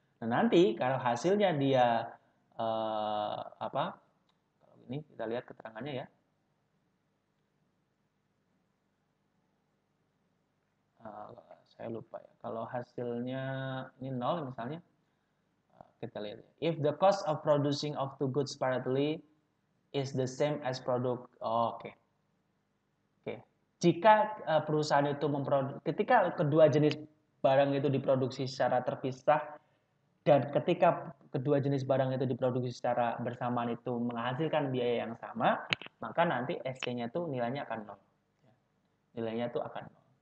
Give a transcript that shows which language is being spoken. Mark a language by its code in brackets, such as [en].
[id] Nah, nanti kalau hasilnya dia kalau ini kita lihat keterangannya ya. Saya lupa ya. Kalau hasilnya ini 0 misalnya, kita lihat. [en] If the cost of producing of two goods separately is the same as product, oke. [id] Jika perusahaan itu ketika kedua jenis barang itu diproduksi secara terpisah dan ketika kedua jenis barang itu diproduksi secara bersamaan itu menghasilkan biaya yang sama, maka nanti SC-nya itu nilainya akan 0. Nilainya itu akan 0.